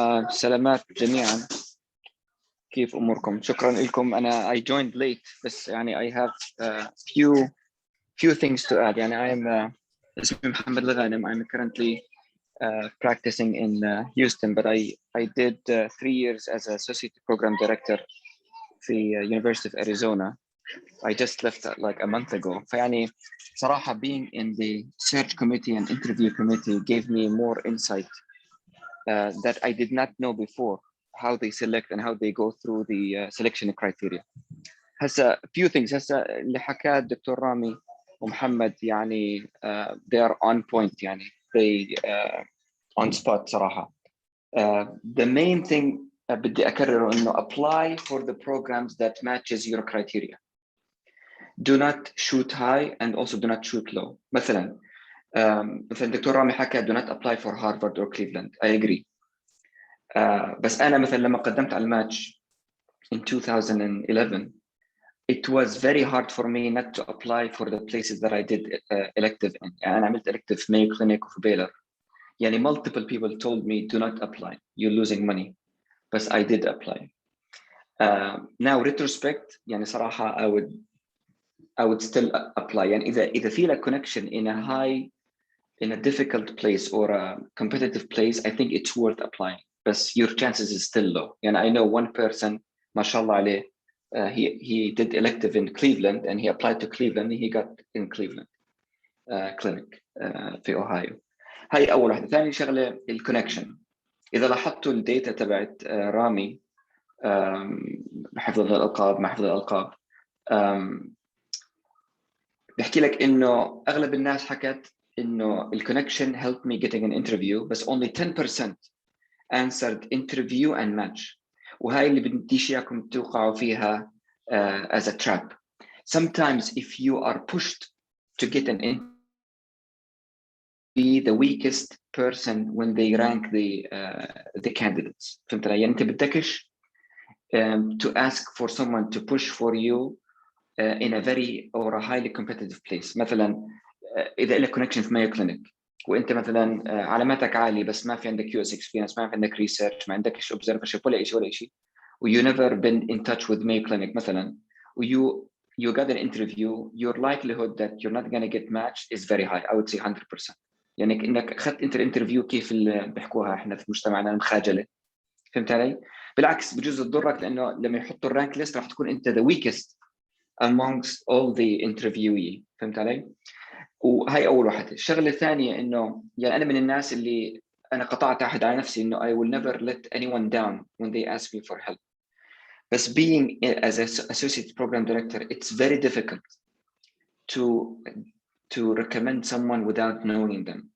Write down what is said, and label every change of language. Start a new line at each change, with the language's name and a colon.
Arabic: سلامات جميعا، كيف أموركم؟ شكرا لكم. أنا
English: I joined late،
Arabic: بس يعني
English: I have few things to add.
Arabic: يعني اسمي محمد الغانم.
English: I'm currently practicing in Houston, but I did 3 years as associate program director
Arabic: في
English: University of Arizona. I just left like a month ago.
Arabic: فيعني صراحة
English: being in the search committee and interview committee gave me more insight that I did not know before, how they select and how they go through the selection criteria.
Arabic: هسا
English: few things
Arabic: هسا اللي حكاه الدكتور رامي ومحمد يعني
English: they are on point
Arabic: يعني
English: they on spot
Arabic: صراحة.
English: The main thing
Arabic: بدي أكرره إنه
English: apply for the programs that matches your criteria. Do not shoot high and also do not shoot low.
Arabic: مثلا الدكتور رامي حكى
English: do not apply for Harvard or Cleveland. I agree.
Arabic: بس أنا مثلا لما قدمت على الماتش
English: in 2011 it was very hard for me not to apply for the places that I did elective in.
Arabic: يعني أنا عملت elective في Mayo Clinic وفي Baylor. يعني
English: multiple people told me do not apply, you're losing money. But I did apply. Now retrospect
Arabic: يعني صراحة
English: I would still apply.
Arabic: يعني إذا في لك
English: connection in a difficult place or a competitive place, I think it's worth applying. But your chances is still low.
Arabic: يعني
English: I know one person,
Arabic: ما شاء الله عليه,
English: he did elective in Cleveland and he applied to Cleveland and he got in Cleveland clinic
Arabic: في أوهايو. هاي أول واحدة. ثاني شغلة الكونكشن. إذا لاحظتوا الداتا تبعت رامي بحفظ الألقاب مع حفظ الألقاب بحكي لك إنه أغلب الناس حكت إنه الكونكشن
English: helped me getting an interview
Arabic: بس
English: only 10% answered interview and match.
Arabic: وهاي اللي بديش إياكم توقعوا فيها
English: as a trap. Sometimes if you are pushed to get an interview, be the weakest person when they rank the candidates.
Arabic: فهمت علي؟ يعني أنت بدكش
English: to ask for someone to push for you in a very or a highly competitive place.
Arabic: مثلا إذا لك
English: connection في Mayo Clinic
Arabic: وأنت مثلا علاماتك عالية بس ما في عندك
English: US experience
Arabic: ما في عندك
English: research
Arabic: ما عندكش
English: observership
Arabic: ولا شيء و
English: you never been in touch with Mayo Clinic
Arabic: مثلا و
English: you got an interview, your likelihood that you're not going to get matched is very high. I would say 100%.
Arabic: يعني انك اخذت انت الانترفيو كيف اللي بيحكوها احنا في مجتمعنا المخاجله. فهمت علي؟ بالعكس بجوز تضرك لانه لما يحطوا الرانك ليست راح تكون انت
English: the weakest amongst all the interviewee.
Arabic: فهمت علي؟ وهي اول واحده. الشغله الثانيه انه يعني انا من الناس اللي انا قطعت عهد على نفسي انه
English: I will never let anyone down when they ask me for help. But being as an associate program director, it's very difficult to recommend someone without knowing them.